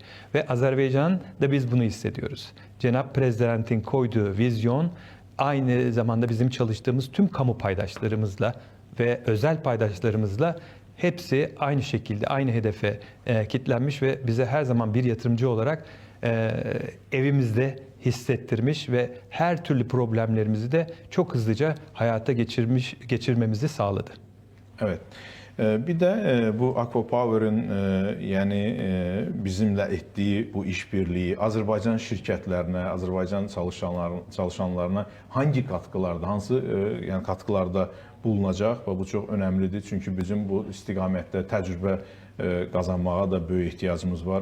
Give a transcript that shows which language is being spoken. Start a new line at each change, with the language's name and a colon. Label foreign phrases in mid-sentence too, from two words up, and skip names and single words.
Turkish: Ve Azerbaycan'da biz bunu hissediyoruz. Cenab-ı Prezident'in koyduğu vizyon aynı zamanda bizim çalıştığımız tüm kamu paydaşlarımızla ve özel paydaşlarımızla hepsi aynı şekilde aynı hedefe kitlenmiş ve bize her zaman bir yatırımcı olarak evimizde hissettirmiş ve her türlü problemlerimizi de çok hızlıca hayata geçirmemizi sağladı. Evet.
Azerbaijani: Bir de bu Akva Power'ın yəni bizimlə etdiyi bu işbirliyi Azərbaycan şirkətlərinə, Azərbaycan çalışanlarına
Turkish: hangi katkılarda,
Azerbaijani: hansı yəni katkılarda bulunacaq və bu çox önəmlidir. Çünki bizim bu istiqamətdə təcrübə qazanmağa da böyük ehtiyacımız var.